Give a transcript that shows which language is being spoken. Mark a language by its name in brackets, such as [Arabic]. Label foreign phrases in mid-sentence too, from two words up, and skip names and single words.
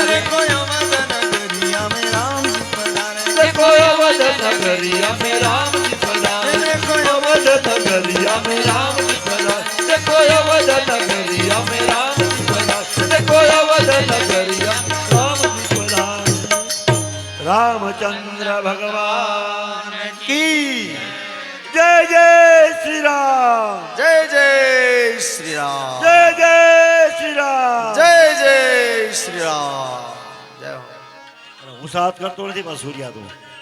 [Hindi] देखो अवध नगरिया में राम जी पधारे, देखो अवध नगरिया में राम जी पधारे, देखो अवध नगरिया में राम जी पधारे, देखो अवध नगरिया में राम जी पधारे, देखो अवध नगरिया राम जी पधारे। रामचंद्र भगवान की जय जय श्री राम, जय जय श्री राम, जय जय श्री राम, जय जय श्री राम, जय हो। [Gujarati] હું સાથ કરતો નથી પણ સૂર્યા તું